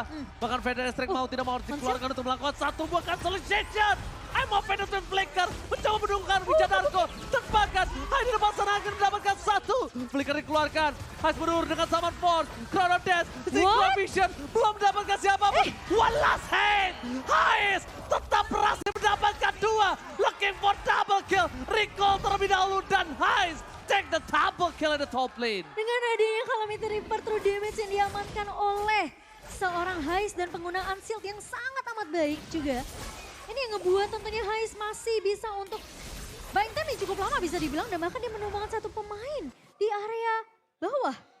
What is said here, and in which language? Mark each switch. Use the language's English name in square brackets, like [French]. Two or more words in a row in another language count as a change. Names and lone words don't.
[Indonesian] Bahkan Federer Strike mau tidak mau dikeluarkan untuk melakukan satu buah cancellation. Emma Penetrant Flicker mencoba menunggang Wijadarko. Terbakar. Hanya di depan sana akan mendapatkan satu. Flicker dikeluarkan. Heist mundur dengan Summon Force. Chrono Death. Vision. Belum mendapatkan siapapun. [English] One last hit. [Indonesian] Heist tetap berhasil mendapatkan dua. [English] Looking for double kill. Recall [Indonesian] terlebih dahulu dan [English] Heist take the double kill in the top lane. [Indonesian] Dengan adanya Calamity Reaper [English] true damage [Indonesian] yang diamankan oleh seorang Heist dan penggunaan shield yang sangat amat baik juga. Ini yang ngebuat tentunya Heist masih bisa untuk [English] buying time [Indonesian] yang cukup lama bisa dibilang dan bahkan dia menumbangkan satu pemain di area bawah.